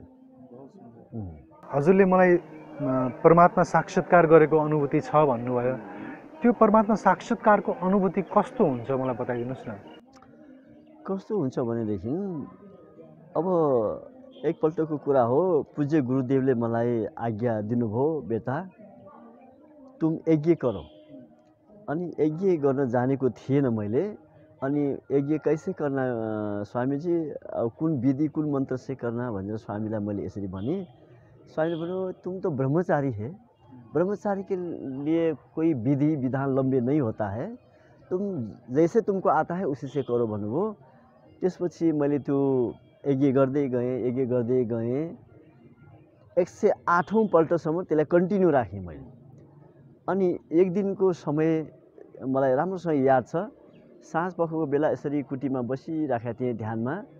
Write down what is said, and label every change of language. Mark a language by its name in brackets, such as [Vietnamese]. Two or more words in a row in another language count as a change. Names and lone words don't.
[Nepali] हजुरले मलाई परमात्मा साक्षात्कार गरेको अनुभूति छ भन्नुभयो। त्यो परमात्मा साक्षात्कारको अनुभूति कस्तो हुन्छ मलाई बताइदिनुहोस् न। कस्तो हुन्छ भनेदेखि अब एकपल्टको कुरा हो, पूज्य गुरुदेवले मलाई आज्ञा दिनुभयो, [Hindi] बेटा तुम यज्ञ करो। [Nepali] अनि यज्ञ गर्न जानेको थिएन मैले। अनि [Hindi] यज्ञ कैसे करना स्वामीजी, [Nepali] कुन विधि कुन मन्त्र [Hindi] से करना [Nepali] भनेर स्वामीलाई मैले यसरी भनेँ। स्वामीले भन्यो [Hindi] तुम तो ब्रह्मचारी है, ब्रह्मचारी के लिए कोई विधि विधान लंबे नहीं होता है, तुम जैसे तुमको आता है उसी से करो [Nepali] भन्नुभयो। त्यसपछि मैले त्यो यज्ञ गर्दै गएँ 108औं पल्टसम्म त्यसलाई कन्टिन्यू राखेँ मैले। अनि एक दिनको समय मलाई राम्रोसँग याद छ। साँझ पखको बेला यसरी कुटीमा बसिराखेका थिएँ ध्यानमा।